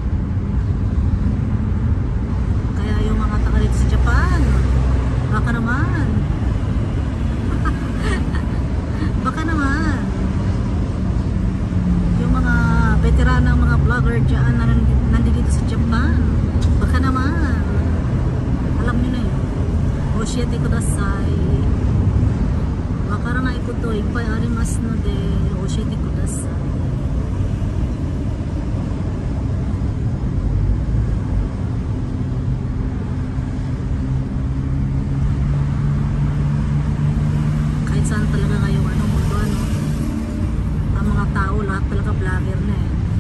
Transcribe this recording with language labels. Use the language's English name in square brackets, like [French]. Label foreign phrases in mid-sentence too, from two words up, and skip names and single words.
[Filipino] Kaya yung mga taga dito sa Japan, baka naman baka naman yung mga veteranang mga vlogger dyan na nandito sa Japan, baka naman alam nyo na yun. [Japanese] 教えてください、分からないことがいっぱいありますので教えてください. [Filipino] Saan talaga ngayong mundo, ang mga tao lahat talaga vlogger na eh.